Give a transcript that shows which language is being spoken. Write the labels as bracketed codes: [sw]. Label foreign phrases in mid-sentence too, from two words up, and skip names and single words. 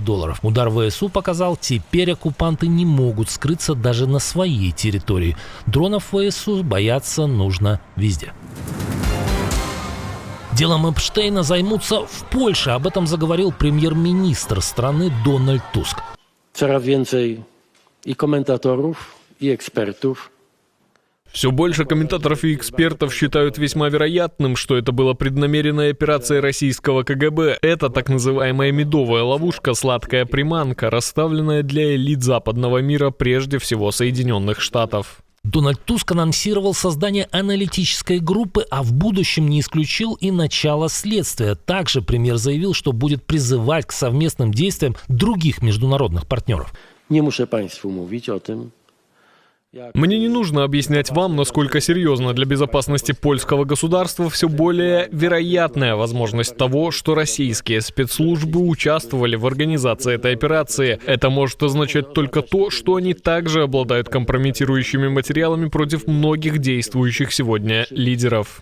[ru] Удар ВСУ показал, теперь оккупанты не могут скрыться даже на своей территории. Дронов ВСУ бояться нужно везде. Делом Эпштейна займутся в Польше. Об этом заговорил премьер-министр страны Дональд Туск. [pl] Coraz więcej i komentatorów, i ekspertów. [ru] Все больше комментаторов и экспертов считают весьма вероятным, что это была преднамеренная операция российского КГБ. Это так называемая медовая ловушка, сладкая приманка, расставленная для элит западного мира, прежде всего Соединенных Штатов. Дональд Туск анонсировал создание аналитической группы, а в будущем не исключил и начало следствия. Также премьер заявил, что будет призывать к совместным действиям других международных партнеров. [pl] Nie muszę Państwu mówić o tym. [ru] Мне не нужно объяснять вам, насколько серьезно для безопасности польского государства все более вероятная возможность того, что российские спецслужбы участвовали в организации этой операции. Это может означать только то, что они также обладают компрометирующими материалами против многих действующих сегодня лидеров.